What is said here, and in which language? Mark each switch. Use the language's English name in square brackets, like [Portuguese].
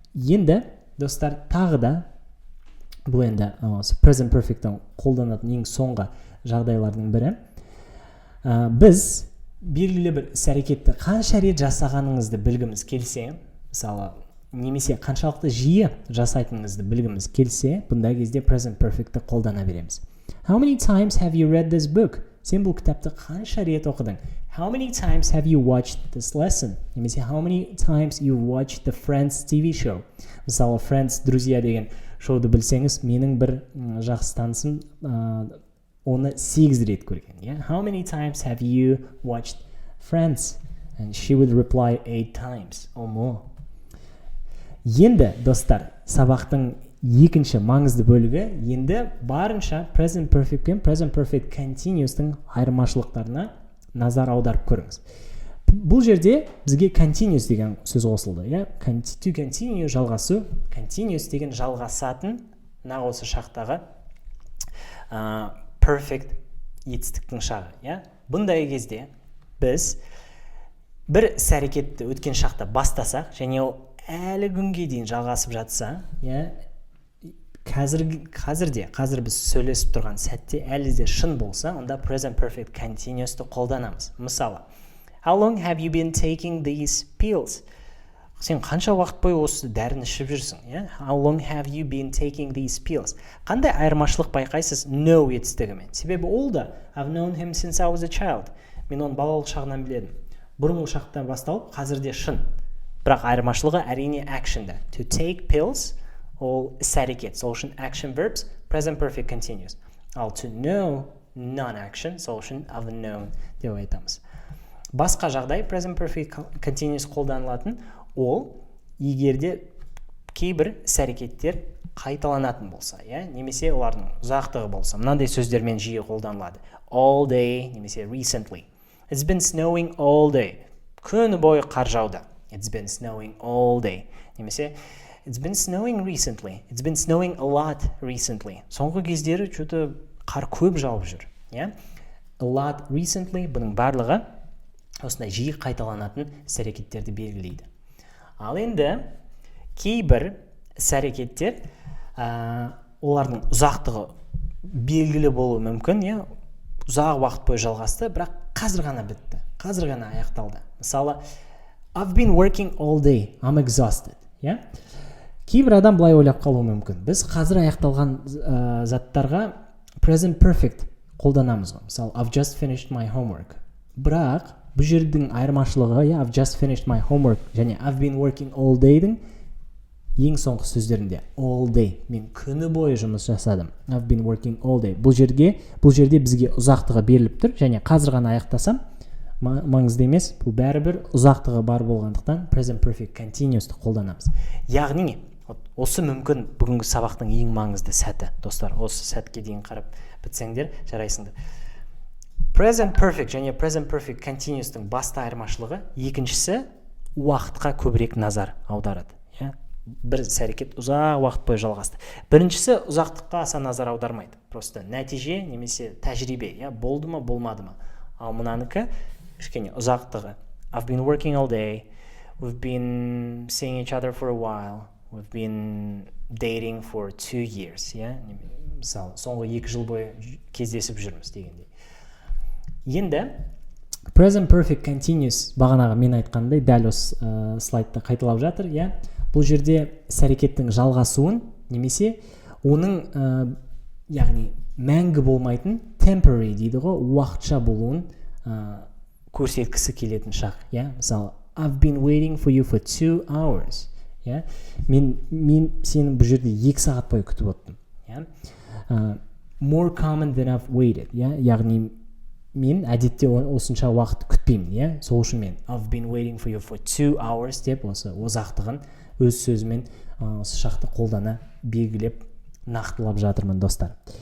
[Kazakh] Енді, достар, тағы да бұл енді present perfect'ті қолданатын ең соңғы жағдайлардың бірі. Біз белгілі бір іс-әрекетті қанша рет жасағаныңызды білгіміз келсе, мысалы, немесе қаншалықты жиі жасайтыныңызды білгіміз келсе, бұндай кезде present perfect'ті қолдана береміз. [English] How many times have you read this book? [Kazakh] Сен бұл кітапты қанша рет оқыдың? [English] How many times have you watched this lesson? Немесе how many times you watched the Friends TV show? [Kazakh] Мысалы, Friends, друзья деген шоуды білсеңіз, менің бір жақсы танысым оны 8 рет көрген. [English] How many times have you watched Friends? And she would reply 8 times or more. [Kazakh] Енді, достар, сабақтың екінші маңызды бөлігі енді барынша present perfect пен present perfect continuous'тың айырмашылықтарына назар аударып көріңіз. Бұл жерде бізге continuous деген сөз қосылды. To continue жалғасу, continuous деген жалғасатын нақ осы шақтағы perfect етістіктің шағы. Бұндай кезде біз бір іс-әрекетті өткен шақта бастасақ, және ол әлі күнге дейін жалғасып жатса, қазір біз сөйлесіп тұрған сәтте әлі де шын болса, онда present perfect continuous'ты қолданамыз. [English] Мысалы, how long have you been taking these pills? [Kazakh] Сен қанша уақыт бойы осы дәріні ішіп жүрсің? [English] How long have you been taking these pills? [Kazakh] Қандай айырмашылық байқайсыз know етістігімен? Себебі ол да [English] I've known him since I was a child. [Kazakh] Мен оны балалық шағынан біледім. Бұрынғы шақтан басталып, қазірде шын. Бірақ айырмашылығы әрине action'да. [English] To take pills [Kazakh] ол іс-әрекет, сол үшін [English] action verbs, present perfect continuous. [Kazakh] Ал [English] to know non-action, [Kazakh] сол үшін [English] I've known [Kazakh] деп айтамыз. Басқа жағдай present perfect continuous қолданылатын ол егерде кейбір іс-әрекеттер қайталанатын болса, немесе олардың ұзақтығы болса, мынандай сөздермен жиі қолданылады. [English] All day, немесе recently. It's been snowing all day. [Kazakh] Күні бойы қар жауды. [English] It's been snowing all day. Немесе it's been snowing recently. It's been snowing a lot recently. [Kazakh] Соңғы кездері что-то қар көп жауып жүр. A lot recently бұның барлығы осындай жиі қайталанатын іс-әрекеттерді белгілейді. Ал енді кейбір іс-әрекеттер олардың ұзақтығы белгілі болуы мүмкін, ұзақ уақыт бойы жалғасты, бірақ қазір ғана бітті, қазір ғана аяқталды. [English] Мысалы, I've been working all day, I'm exhausted. [Kazakh] Кейбір адам былай ойлап қалуы мүмкін. Біз қазір аяқталған заттарға present perfect қолданамыз. [English] Мысалы, I've just finished my homework. [Kazakh] Бірақ бұл жердің айырмашылығы, [English] I've just finished my homework [Kazakh] және [English] I've been working all day- [Kazakh] дің ең соңғы сөздерінде all day, мен күні бойы жұмыс жасадым. [English] I've been working all day. [Kazakh] Бұл жерде бізге ұзақтығы беріліп тұр, және қазір ғана аяқтасам маңызды емес, бұл бәрібір ұзақтығы бар болғандықтан present perfect continuous'ты қолданамыз. Яғни, осы мүмкін бүгінгі сабақтың ең маңызды сәті, достар. Осы сәтке дейін қарап бітсеңдер, жарайсыңдар. Present perfect және present perfect continuous'тың басты айырмашылығы, екіншісі уақытқа көбірек назар аударады. Бір іс-әрекет ұзақ уақыт бойы жалғасты. Біріншісі ұзақтыққа аса назар аудармайды. Просто нәтиже немесе тәжірибе, болды ма, болмады ма. Ал мұнаныкі кішкене ұзақтығы. [English] I've been working all day. We've been seeing each other for a while. We've been dating for 2 years. [Kazakh] Мысалы, соңғы 2 жыл бойы кездесіп жүрміз дегендей. Енді present perfect continuous бағанағы мен айтқандай дәл осы слайдта қайталап жатыр. Бұл жерде іс-әрекеттің жалғасуын немесе оның яғни мәңгі болмайтын temporary дейді ғой, уақытша болуын көрсеткісі келетін шақ. [English] Мысалы, I've been waiting for you for 2 hours. [Kazakh] Мен сені бұл жерде 2 сағат бойы күтіп отырдым. [English] more common than I've waited, [Kazakh] яғни мен әдетте осынша уақыт күтпеймін, сол үшін мен [English] I've been waiting for you for 2 hours [Kazakh] деп осы ұзақтығын өз сөзімен осы шақты қолдана белгілеп нақтылап жатырмын достар.